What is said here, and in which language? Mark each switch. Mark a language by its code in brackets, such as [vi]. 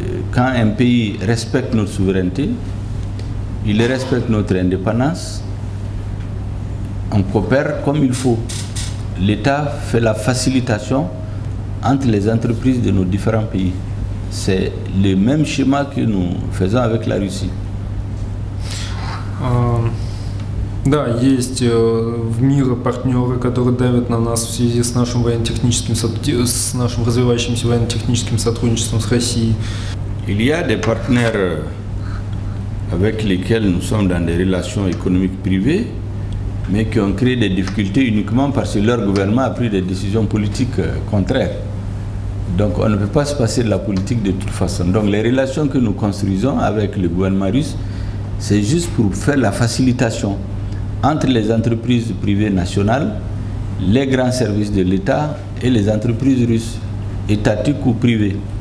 [fr] Quand un pays respecte notre souveraineté, il respecte notre indépendance, on coopère comme il faut. L'État fait la facilitation entre les entreprises de nos différents pays. C'est le même schéma que nous faisons avec la Russie. [ru] Да, есть в мире партнеры, которые давят на нас в связи с нашим с нашим развивающимся военно-техническим сотрудничеством с Россией. [fr] Il y a des partenaires avec lesquels nous sommes dans des relations économiques privées, mais qui ont créé des difficultés uniquement parce que leur gouvernement a pris des décisions politiques contraires. Donc on ne peut pas se passer de la politique de toute façon. Donc les relations que nous construisons avec le gouvernement russe, c'est juste pour faire la facilitation entre les entreprises privées nationales, les grands services de l'État et les entreprises russes, étatiques ou privées.